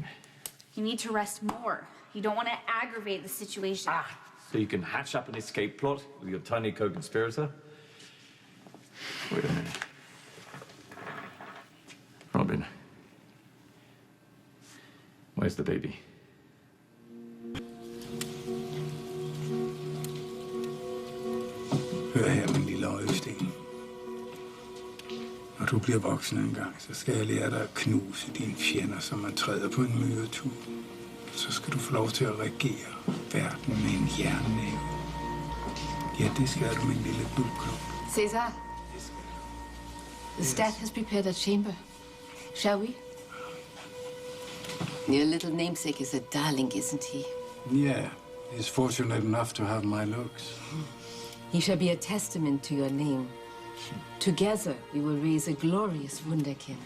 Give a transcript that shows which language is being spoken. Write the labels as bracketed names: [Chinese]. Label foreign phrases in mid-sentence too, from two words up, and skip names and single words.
[English] You need to rest more. You don't want to aggravate the situation. So you can hatch up an escape plot with your tiny co-conspirator? Wait a minute. Robin. Where's the baby? [Danish] Hør her, min lille øjesten. Når du bliver voksen engang, så skal jeg lære dig at knuse dine fjender, som man træder på en myretue. Så skal du få lov til at regere verden med en jernnæve. Jätteskär min lille blodkropp. [English] Caesar, the staff has prepared a chamber. Shall we? Your little namesake is a darling, isn't he? Yeah, he's fortunate enough to have my looks. He shall be a testament to your name. Together, we will raise a glorious wunderkind.